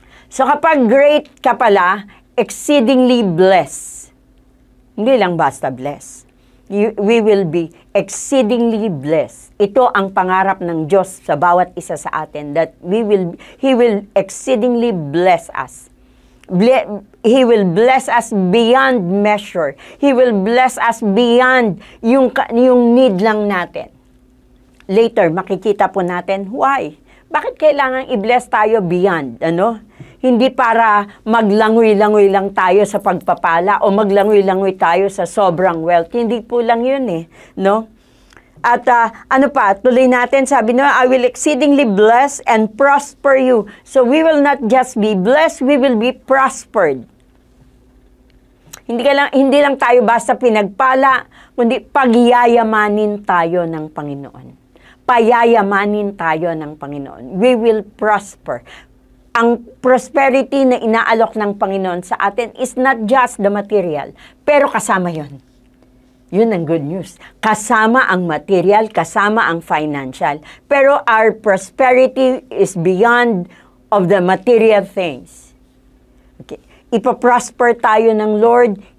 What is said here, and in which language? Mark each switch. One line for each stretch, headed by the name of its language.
English: So kapag great ka pala, exceedingly bless.
Filipino: Hindi lang basta bless.
English: We will be exceedingly blessed.
Filipino: Ito ang pangarap ng Diyos sa bawat isa sa atin,
English: that He will exceedingly bless us. He will bless us beyond measure. He will bless us beyond
Filipino: yung need lang natin. Later, makikita po natin, why? Bakit kailangan i-bless tayo beyond? Hindi para maglangoy-langoy lang tayo sa pagpapala o maglangoy-langoy tayo sa sobrang wealth. Hindi po lang yun no? At tuloy natin, sabi
English: I will exceedingly bless and prosper you. So we will not just be blessed, we will be prospered.
Filipino: Hindi lang tayo basta pinagpala, kundi pagyayamanin tayo ng Panginoon. Payayamanin tayo ng Panginoon.
English: We will prosper.
Filipino: Ang prosperity na inaalok ng Panginoon sa atin is not just the material, pero kasama yon. Yun ang good news. Kasama ang material, kasama ang financial.
English: Pero our prosperity is beyond of the material things. Okay.
Filipino: Ipaprosper tayo ng Lord.